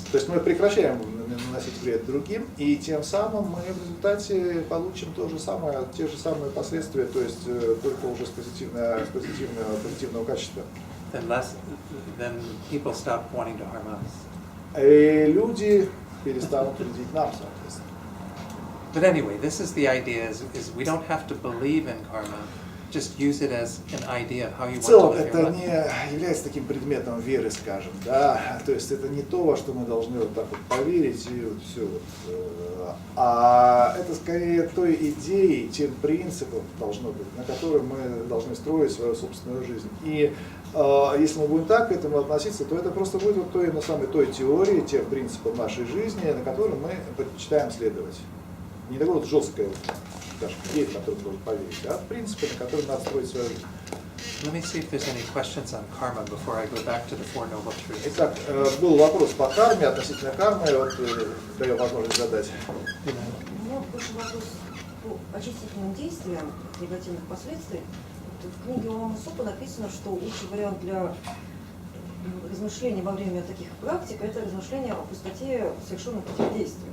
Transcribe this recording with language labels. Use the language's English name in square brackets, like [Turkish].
[Russian] то есть мы прекращаем наносить вред другим, и тем самым мы в результате получим то же самое, те же самые последствия, то есть только уже с позитивного качества. [English] then people stop wanting to harm us. [Russian] И люди перестанут вредить нам, соответственно. [English] But anyway, this is the idea: is we don't have to believe in karma. Just use it as an idea of how you want to [Russian] В целом, [English] live your [Russian] это [English] life. [Russian] не является таким предметом веры, скажем, да, то есть это не то, во что мы должны вот так вот поверить и вот все вот, а это скорее той идеей, тем принципом должно быть, на котором мы должны строить свою собственную жизнь. И если мы будем так к этому относиться, то это просто будет вот той теории, тем принципам нашей жизни, на котором мы предпочитаем следовать. Не такое вот жесткое, скажем, идея, в которую мы должны поверить, а принципы, на которые надо строить свою жизнь. [English] Let me see if there's any questions on karma before I go back to the Four Noble Truths. [Russian] Итак, был вопрос по карме, относительно кармы, вот даю возможность задать. У меня больше вопрос по очистительным действиям негативных последствий. В книге «Его Святейшества» написано, что лучший вариант для размышления во время таких практик – это размышления о пустоте совершенных этих действий.